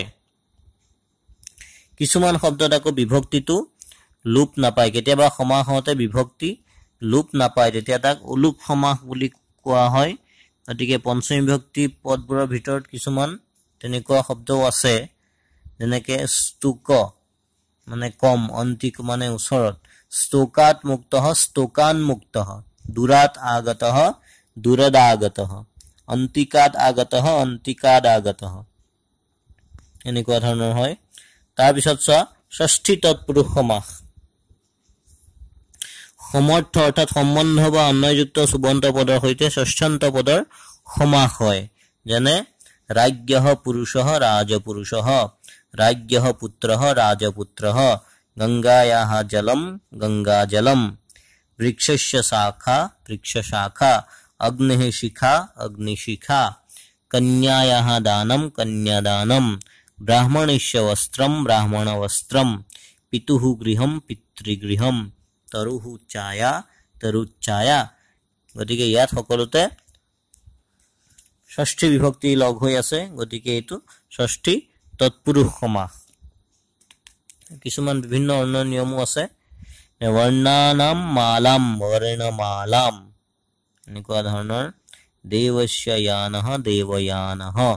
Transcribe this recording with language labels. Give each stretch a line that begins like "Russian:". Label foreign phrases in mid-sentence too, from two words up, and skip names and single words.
Assamese: কিছুমান শব্দত আকৌ বিভক্তিটো লুপ নাপায় কেতিয়াবা সমাস হওঁতে বিভক্তি লুপ নাপায় তেতিয়া তাক উলুপ সমাস বুলি কোৱা হয় গতিকে পঞ্চমী বিভক্তি পদবোৰৰ ভিতৰত কিছুমান তেনেকুৱা শব্দও আছে যেনেকে স্তোক মানে কম অন্তিক মানে ওচৰত
Sanskrit: स्तोकात मुक्तः स्तोकान मुक्तः दूरात आगतः दूरदागतः अंतिकात आगतः अंतिकाद आगतः
Assamese: এনেকুৱা ধৰণৰ হয় তাৰ পিছত ষষ্ঠী তৎপুৰুষ সমাস সমৰ্থ অৰ্থাৎ সম্বন্ধ বা অন্যযুক্ত সুবন্ত পদৰ সৈতে ষষ্ঠান্ত পদৰ সমাস হয় যেনে
Sanskrit: ৰাজ্ঞঃ পুৰুষঃ ৰাজপুৰুষঃ ৰাজ্ঞঃ পুত্ৰঃ ৰাজপুত্ৰঃ गंगायाः जलम गंगाजलम वृक्षस्य शाखा वृक्षशाखा अग्निः शिखा अग्निशिखा कन्यायाः दानं कन्यादानं ब्राह्मणस्य वस्त्रं ब्राह्मणवस्त्रं पितुः गृहं पितृगृहं तरुः छाया तरुच्छाया
Assamese: গতিকে ইয়াত সকলোতে ষষ্ঠী বিভক্তি লগ হৈ আছে গতিকে এইটো ষষ্ঠী তৎপুৰুষ সমাস কিছুমান বিভিন্ন অন্য নিয়মো আছে
Sanskrit: বৰ্ণানাম মালাম বৰ্ণমালাম
Assamese: এনেকুৱা ধৰণৰ
Sanskrit: দেৱস্য য়ানঃ দেৱয়ানঃ